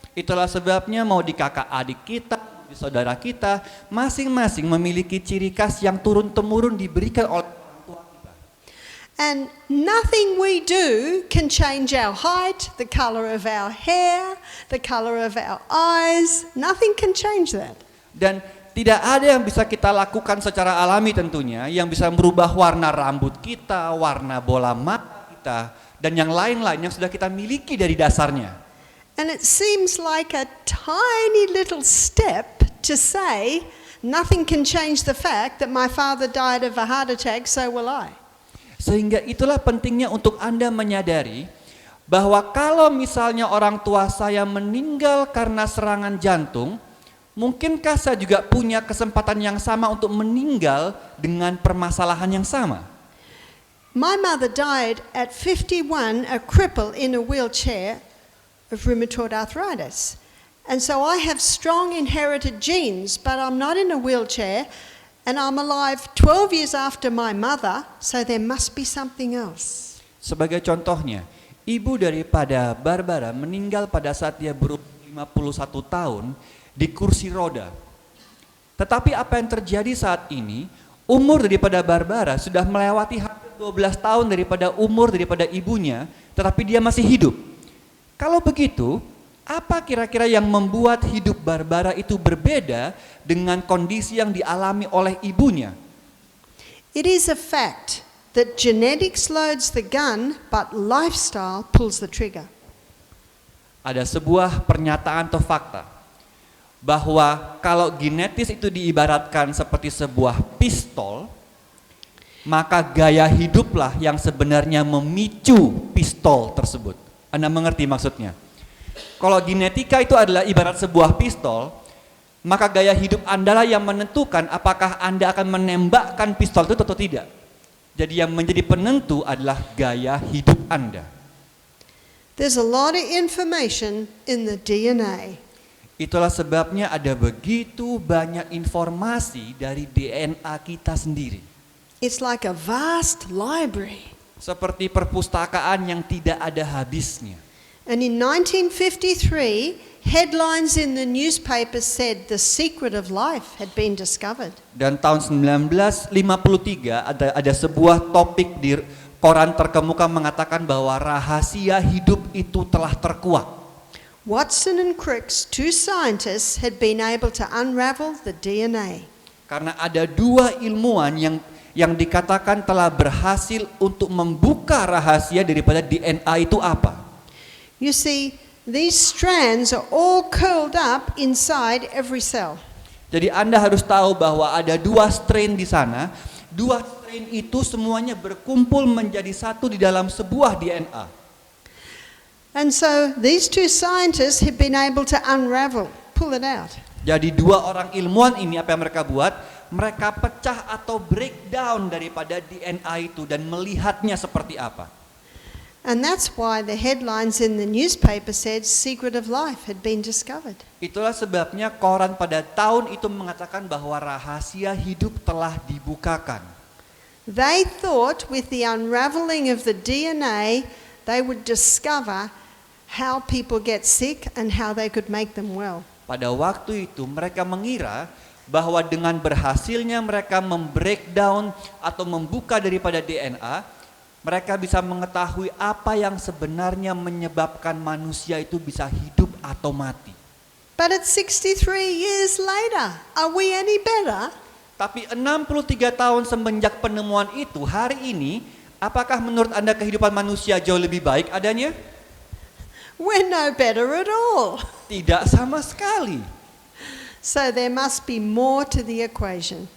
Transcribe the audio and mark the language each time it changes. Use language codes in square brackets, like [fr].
[id] Itulah sebabnya mau di kakak adik kita, di saudara kita, masing-masing memiliki ciri khas yang turun-temurun diberikan oleh orang tua kita. [en] And nothing we do can change our height, the color of our hair, the color of our eyes. Nothing can change that. [id] Dan tidak ada yang bisa kita lakukan secara alami tentunya yang bisa merubah warna rambut kita, warna bola mata kita, dan yang lain-lain yang sudah kita miliki dari dasarnya. [en] And it seems like a tiny little step to say, nothing can change the fact that my father died of a heart attack, so will I. [id] Sehingga itulah pentingnya untuk Anda menyadari bahwa kalau misalnya orang tua saya meninggal karena serangan jantung, mungkinkah saya juga punya kesempatan yang sama untuk meninggal dengan permasalahan yang sama? [en] My mother died at 51, a cripple in a wheelchair of rheumatoid arthritis. And so I have strong inherited genes, but I'm not in a wheelchair, and I'm alive 12 years after my mother, so there must be something else. [id] Sebagai contohnya, ibu daripada Barbara meninggal pada saat dia berumur 51 tahun di kursi roda. Tetapi apa yang terjadi saat ini, umur daripada Barbara sudah melewati hampir 12 tahun daripada umur daripada ibunya, tetapi dia masih hidup. Kalau begitu, apa kira-kira yang membuat hidup Barbara itu berbeda dengan kondisi yang dialami oleh ibunya? [en] It is a fact that genetics loads the gun, but lifestyle pulls the trigger. [id] Ada sebuah pernyataan atau fakta bahwa kalau genetis itu diibaratkan seperti sebuah pistol, maka gaya hiduplah yang sebenarnya memicu pistol tersebut. Anda mengerti maksudnya? Kalau genetika itu adalah ibarat sebuah pistol, maka gaya hidup Anda lah yang menentukan apakah Anda akan menembakkan pistol itu atau tidak. Jadi yang menjadi penentu adalah gaya hidup Anda. [en] There's a lot of information in the DNA. [id] Itulah sebabnya ada begitu banyak informasi dari DNA kita sendiri. [en] It's like a vast library. [id] Seperti perpustakaan yang tidak ada habisnya. [en] And in 1953, headlines in the newspaper said the secret of life had been discovered. [id] Dan tahun 1953 ada sebuah topik di koran terkemuka mengatakan bahwa rahasia hidup itu telah terkuak. [en] Watson and Crick's, two scientists, had been able to unravel the DNA. [id] Karena ada dua ilmuwan yang dikatakan telah berhasil untuk membuka rahasia daripada DNA itu apa? [en] You see, these strands are all curled up inside every cell. [id] Jadi Anda harus tahu bahwa ada dua strain di sana. Dua strain itu semuanya berkumpul menjadi satu di dalam sebuah DNA. [en] And so these two scientists have been able to unravel, pull it out. [id] Jadi dua orang ilmuwan ini apa yang mereka buat? Mereka pecah atau breakdown daripada DNA itu dan melihatnya seperti apa. [en] And that's why the headlines in the newspaper said secret of life had been discovered. [id] Itulah sebabnya koran pada tahun itu mengatakan bahwa rahasia hidup telah dibukakan. [en] They thought with the unraveling of the DNA, they would discover how people get sick and how they could make them well. [id] Pada waktu itu mereka mengira bahwa dengan berhasilnya mereka membreakdown atau membuka daripada DNA, mereka bisa mengetahui apa yang sebenarnya menyebabkan manusia itu bisa hidup atau mati. [en] But it's 63 years later. Are we any better? [id] Tapi 63 tahun semenjak penemuan itu, hari ini, apakah menurut Anda kehidupan manusia jauh lebih baik adanya? [en] We're no better at all. [id] Tidak sama sekali. [en] So there must be more to the equation.